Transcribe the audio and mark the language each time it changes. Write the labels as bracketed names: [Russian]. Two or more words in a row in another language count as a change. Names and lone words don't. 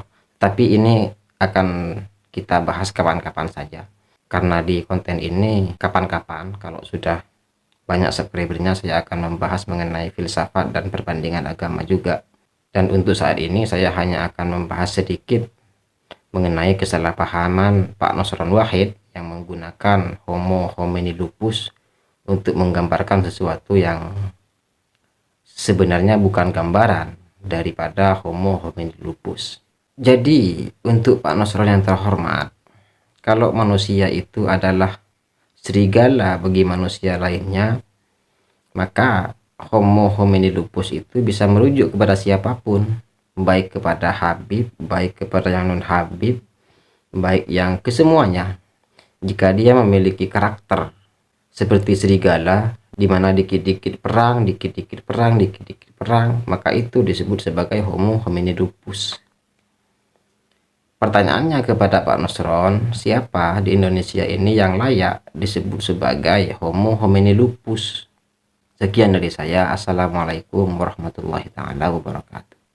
[Indonesian] Tapi ini akan kita bahas kapan-kapan saja, karena di konten ini kapan-kapan kalau sudah banyak subscribernya saya akan membahas mengenai filsafat dan perbandingan agama juga. Dan untuk saat ini saya hanya akan membahas sedikit mengenai kesalahpahaman Pak Nusron Wahid yang menggunakan [Latin] Homo homini lupus [Indonesian] untuk menggambarkan sesuatu yang sebenarnya bukan gambaran daripada [Latin] Homo homini lupus. [Indonesian] Jadi untuk Pak Nusron yang terhormat, kalau manusia itu adalah serigala bagi manusia lainnya, maka [Latin] Homo homini lupus [Indonesian] itu bisa merujuk kepada siapapun, baik kepada Habib, baik kepada yang non Habib, baik yang kesemuanya. Jika dia memiliki karakter seperti serigala, di mana dikit-dikit perang, dikit-dikit perang, dikit-dikit perang, maka itu disebut sebagai [Latin] Homo homini lupus. [Indonesian] Pertanyaannya kepada Pak Nusron, siapa di Indonesia ini yang layak disebut sebagai [Latin] Homo homini lupus? [Indonesian] Sekian dari saya. [Arabic] السلام عليكم ورحمة الله وبركاته.